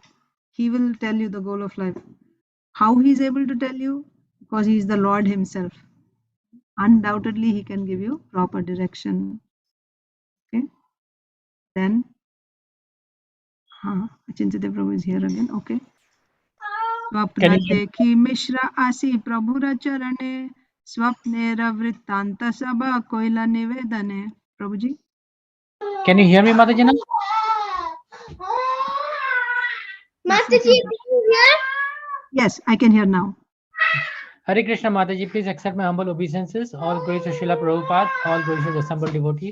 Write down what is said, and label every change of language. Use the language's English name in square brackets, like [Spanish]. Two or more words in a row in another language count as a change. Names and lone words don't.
[English] He will tell you the goal of life. How he is able to tell you? Because he is the Lord himself. Undoubtedly he can give you proper direction. Okay. Then Achintadev Prabhu is here again. [Bangla] Okay. স্বপ্ন দেখি মিশ্র আসি প্রভুর চরণে স্বপ্নে বৃত্তান্ত সব কইলা নিবেদনে. [English] Prabhuji. Can you hear me, Mataji? Mataji, can you hear? Yes, I can hear now. Hare Krishna, Mataji, please accept my humble obeisances. All glories to Srila Prabhupada, all glories to the assembled devotees.